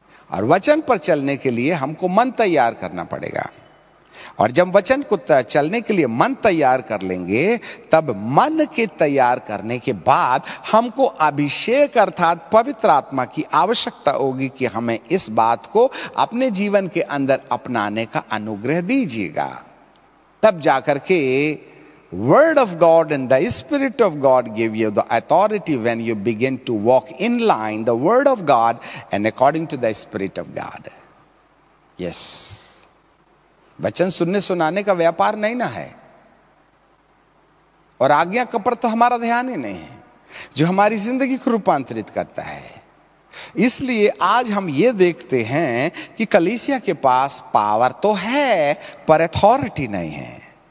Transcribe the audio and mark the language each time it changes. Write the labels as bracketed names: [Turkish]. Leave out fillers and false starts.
[Hindi] और वचन पर चलने के लिए हमको मन तैयार करना पड़ेगा, और जब वचन को चलने के लिए मन तैयार कर लेंगे तब मन के तैयार करने के बाद हमको अभिषेक अर्थात पवित्र आत्मा की आवश्यकता होगी कि हमें इस बात को अपने जीवन के अंदर अपनाने का अनुग्रह दीजिएगा। तब जाकर के [English] Word of God and the Spirit of God give you the authority when you begin to walk in line the Word of God and according to the Spirit of God. Yes. [Hindi] वचन सुनने सुनाने का व्यापार नहीं ना है, और आज्ञा का पर तो हमारा ध्यान ही नहीं है जो हमारी जिंदगी को रूपांतरित करता है। इसलिए आज हम ये देखते हैं कि कलीसिया के पास पावर तो है पर अथॉरिटी नहीं है।